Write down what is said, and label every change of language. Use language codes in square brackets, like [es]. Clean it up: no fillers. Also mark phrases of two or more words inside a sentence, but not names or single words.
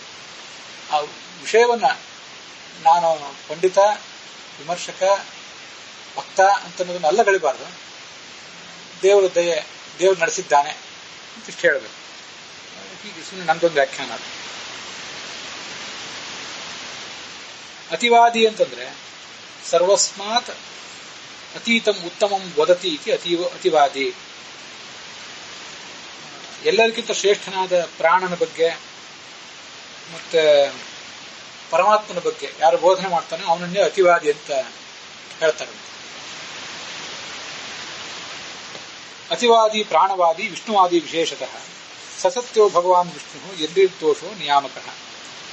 [kn] ಆ ವಿಷಯವನ್ನ ನಾನು ಪಂಡಿತ, ವಿಮರ್ಶಕ, ಭಕ್ತ ಅಂತ ಅಲ್ಲಗಳಿಬಾರ್ದು. ದೇವರ ದಯೆ, ದೇವ್ರು ನಡೆಸಿದ್ದಾನೆ ಅಂತ ಇಷ್ಟು ಹೇಳಬೇಕು. ಹೀಗೆ ಸುಮ್ಮನೆ ನಂದೊಂದು ವ್ಯಾಖ್ಯಾನ. ಅತಿವಾದಿ ಅಂತಂದ್ರೆ [sa] ಸರ್ವಸ್ಮಾತ್ ಅತೀತಂ ಉತ್ತಮಂ ವದತಿ ಇತಿ ಅತಿವಾದಿ. [kn] ಎಲ್ಲರಿಗಿಂತ ಶ್ರೇಷ್ಠನಾದ ಪ್ರಾಣನ ಬಗ್ಗೆ ಮತ್ತೆ ಪರಮಾತ್ಮನ ಬಗ್ಗೆ ಯಾರು ಬೋಧನೆ ಮಾಡ್ತಾನೆ ಅವನನ್ನೇ ಅತಿವಾದಿ ಅಂತ ಹೇಳ್ತಾರೆ. [sa] ಅತಿವಾದಿ ಪ್ರಾಣವಾದಿ ವಿಷ್ಣುವಾದಿ ವಿಶೇಷತಃ ಸಸತ್ಯೋ ಭಗವಾನ್ ವಿಷ್ಣು ಎಂದಿರ್ದೋಷೋ ನಿಯಾಮಕ.